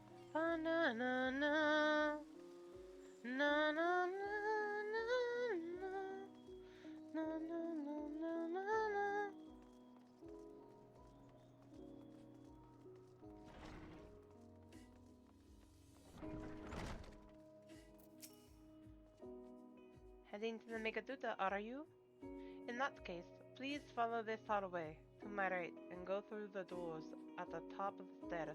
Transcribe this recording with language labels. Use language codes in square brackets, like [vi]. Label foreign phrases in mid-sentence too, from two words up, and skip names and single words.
[en] Ba-na-na-na. Na-na-na-na-na. Na-na-na-na-na-na. Heading to the Megaduta, are you? In that case, please follow this hallway to my right and go through the doors at the top of the stairs.